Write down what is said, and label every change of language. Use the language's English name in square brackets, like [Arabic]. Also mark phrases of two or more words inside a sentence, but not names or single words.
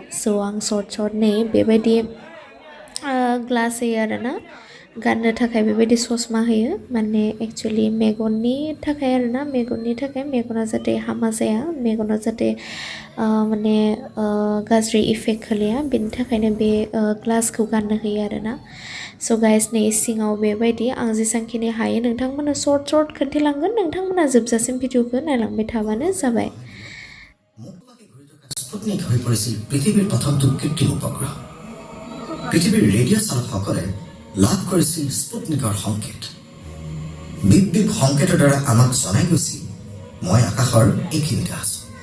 [Bodo] स' आं सर्ट नै बेबायदि ग्लास होयो आरोना गाननो थाखाय बेबायदि ससमा होयो माने एक्चुअलि मेगननि थाखाय आरोना मेगना जाहाथे हामा जाया मेगना जाहाथे माने गाज्रि इफेक्ट खोलैया बेनि थाखायनो बे ग्लासखौ गाननो होयो आरोना. स' गाइस नै सिङाव बेबायदि आं जेसांखिनि हायो नोंथांमोननो सर्ट खोन्थिलांगोन. नोंथांमोना जोबजासिम भिडिअखौ नायलांबाय थाबानो जाबाय. [Assamese] স্পুটনিক হৈ পৰিছিল পৃথিৱীৰ প্ৰথমটো কৃত্ৰিম উপগ্ৰহ. পৃথিৱীৰ ৰেডিঅ' চালকসকলে লাভ কৰিছিল স্পুটনিকৰ সংকেত. বিপ সংকেতৰ দ্বাৰা আমাক জনাই গৈছিল মই আকাশৰ এইখিনিতে আছো.